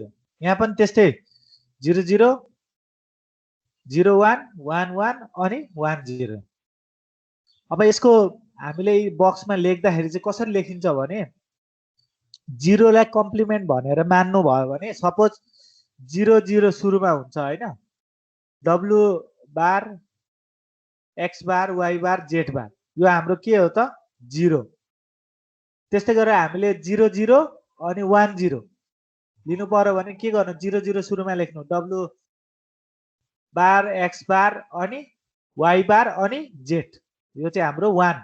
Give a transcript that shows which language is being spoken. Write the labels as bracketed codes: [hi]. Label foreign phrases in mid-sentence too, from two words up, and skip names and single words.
[ne] यहाँ पनि त्यस्तै 0 0 0 1 1 1 अनि 1 0। अब यसको हामीले बक्समा लेख्दाखेरि चाहिँ कसरी लेखिन्छ भने 0 लाई कम्प्लिमेन्ट भनेर मान्नु भयो भने सपोज 0 0 सुरुमा हुन्छ हैन, w बार x बार y बार z बार, यो हाम्रो के हो त 0। त्यस्तै गरेर हामीले 0 0 अनि 1 0 लिनु पर्यो भने के गर्नु 0 0 सुरुमा लेख्नु w बार x बार अनि y बार अनि z, यो चाहिँ हाम्रो 1।